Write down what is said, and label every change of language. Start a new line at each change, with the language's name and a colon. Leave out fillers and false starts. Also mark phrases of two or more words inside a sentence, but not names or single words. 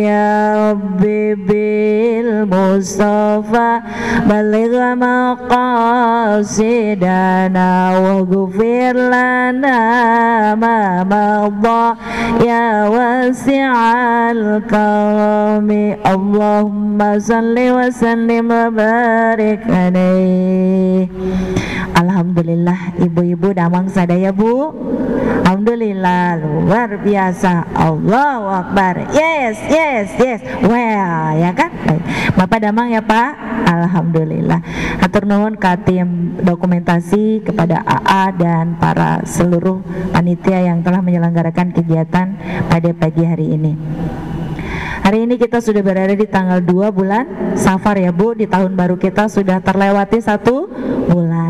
Arabic: يا رب بالمصطفى بلغ مقاصدنا واغفر لنا ما مضى يا واسع الكرم. اللهم صل وسلم وبارك عليه.
Sundanese: Alhamdulillah, ibu-ibu damang sadaya Bu.
Indonesian: Alhamdulillah, luar biasa.
Arabic: الله أكبر.
English: Yes, yes, yes. Well,
Indonesian: ya kan?
Sundanese: Bapak damang ya Pak. Alhamdulillah. Hatur nuhun ka tim dokumentasi,
Indonesian: kepada AA dan para seluruh panitia yang telah menyelenggarakan kegiatan pada pagi hari ini. Hari ini kita sudah berada di tanggal 2 bulan Safar ya Bu. Di tahun baru kita sudah terlewati 1 bulan.